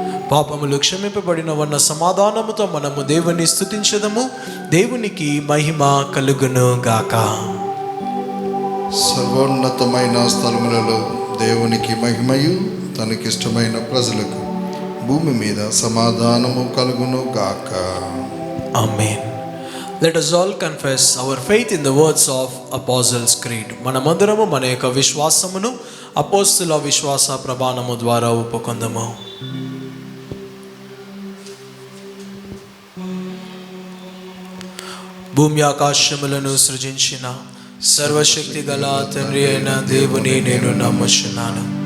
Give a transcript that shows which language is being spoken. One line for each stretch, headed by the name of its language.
Telugu: పాపములు క్షమింపబడినవన్న సమాధానముతో మనము దేవుని స్తుతించదము. దేవునికి మహిమ కలుగును గాక. సర్వోన్నతమైన స్థలములలో దేవునికి మహిమయు తనకిష్టమైన ప్రజలకు భూమి మీద సమాధానము కలుగును గాక.
English: Amen. Let us all confess our faith in the words of Apostles' Creed.
Telugu: మనమందరము మన యొక్క విశ్వాసమును అపోస్తుల విశ్వాస ప్రమాణము ద్వారా ఒప్పుకొందాము. భూమి ఆకాశములను సృజించిన సర్వశక్తి గల తండ్రి అయిన దేవుని నేను నమ్ముచున్నాను.